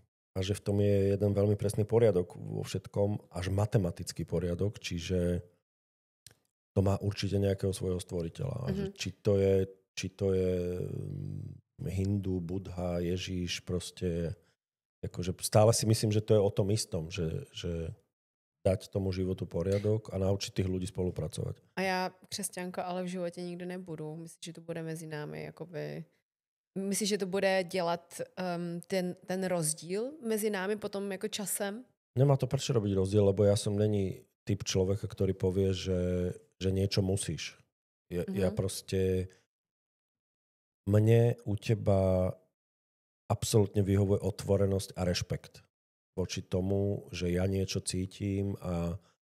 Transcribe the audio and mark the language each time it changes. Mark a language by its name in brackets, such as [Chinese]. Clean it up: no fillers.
[Slovak] A že v tom je jeden veľmi presný poriadok vo všetkom, až matematický poriadok, čiže to má určite nejakého svojho stvoriteľa. Mm-hmm. Či to je Hindu, Budha, Ježíš, proste akože stále si myslím, že to je o tom istom, že dať tomu životu poriadok a naučiť tých ľudí spolupracovať. [Czech] A ja křesťanka, ale v živote nikdy nebudu. Myslím, že to bude mezi námi jakoby... Myslíš, že to bude dělat ten rozdíl mezi námi potom jako časem? [Slovak] Nemá to prečo robiť rozdiel, lebo ja som není typ človeka, ktorý povie, že niečo musíš. Ja proste mne u teba absolútne vyhovuje otvorenosť a rešpekt voči tomu, že ja niečo cítim a